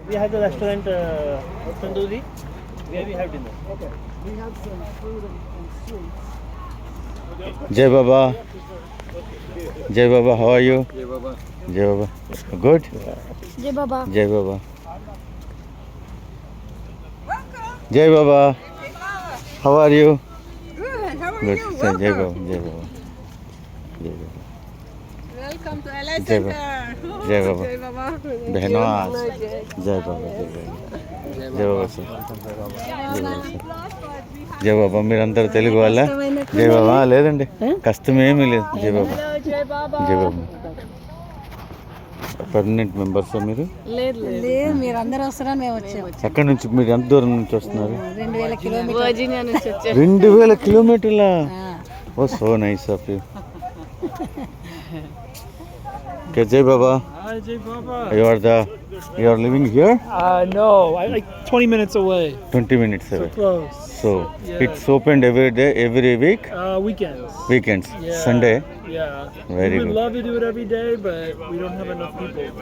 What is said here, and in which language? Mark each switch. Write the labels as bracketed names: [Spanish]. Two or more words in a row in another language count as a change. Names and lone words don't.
[English] We have the restaurant Tandoori, where we have dinner. Okay. We have some fruit and sweets. Jai Baba. Jai Baba, how are you? Jai Baba. Jai Baba. Good? Jai Baba. Jai Baba. Jai Baba. How are you? Good. How are Good. you? Jai Welcome. Baba. Jai Baba. Jai Baba. Welcome to LA Jai Center. Baba. Jai Baba. Jai Baba. [Hindi] बहनों आज जय बाबा जय बाबा जय बाबा [Telugu] జయ బాబా మీరందరూ తెలుగు వాళ్ళ జయ బాబా లేదండి కష్టం ఏమీ లేదు జయ బాబా జయ బాబా [English] permanent members [Telugu] మీరు లేదు మీరు అందరూ వస్తారని మేము వచ్చాము. ఎక్కడి నుంచి మీరు ఎంత దూరం నుంచి వస్తున్నారు 2000 కిలోమీటర్లు వర్జీనియా నుంచి వచ్చాము. [English] 2000 కిలోమీటర్ల oh so nice of you Jai Baba Hi, Jai Baba. you are living here No, I like 20 minutes away. 20 minutes So away close. so Yeah. it's opened every day every week Weekends. weekends Yeah. Sunday Yeah. Very we would good. love to do it every day, but we don't have enough people.